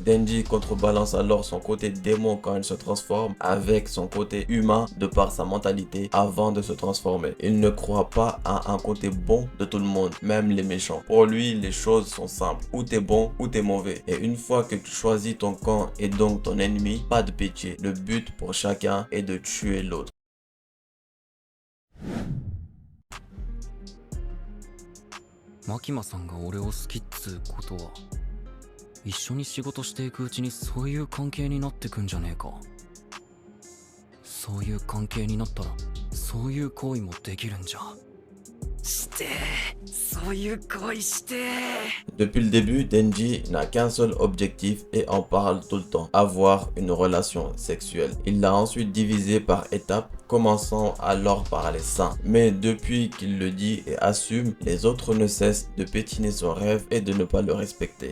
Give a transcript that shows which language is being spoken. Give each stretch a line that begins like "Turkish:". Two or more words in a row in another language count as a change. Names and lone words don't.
French: Denji contrebalance alors son côté démon quand il se transforme avec son côté humain de par sa mentalité avant de se transformer. Il ne croit pas à un côté bon de tout le monde, même les méchants. Pour lui, les choses sont simples. Ou t'es bon ou t'es mauvais. Et une fois que tu choisis ton camp et donc ton ennemi, pas de pitié. Le but pour chacun est de tuer l'autre.
Japanese: マキマさんが俺を好きっつうことは一緒に仕事していくうちにそういう関係になってくんじゃねえか。そういう関係になったらそういう行為もできるんじゃ。してそういう恋して
French: Depuis le début, Denji n'a qu'un seul objectif et en parle tout le temps: avoir une relation sexuelle. Il l'a ensuite divisé par étapes, commençant alors par les seins. Mais depuis qu'il le dit et assume, les autres ne cessent de pétiner son rêve et de ne pas le respecter.